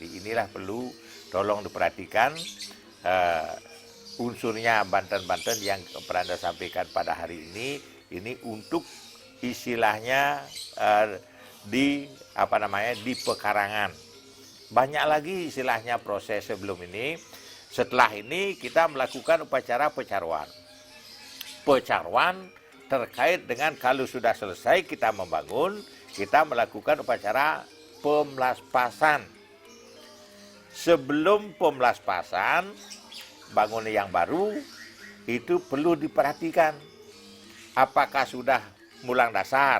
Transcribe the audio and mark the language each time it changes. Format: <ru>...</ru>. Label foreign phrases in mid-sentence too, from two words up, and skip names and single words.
<id>Inilah perlu tolong diperhatikan unsurnya Banten-Banten yang pernah Anda sampaikan pada hari ini untuk istilahnya di pekarangan. Banyak lagi istilahnya proses sebelum ini. Setelah ini kita melakukan upacara pecaruan. Pecaruan terkait dengan kalau sudah selesai kita membangun, kita melakukan upacara pemelaspasan. Sebelum pemelaspasan, bangunan yang baru itu perlu diperhatikan. Apakah sudah mulang dasar?</id>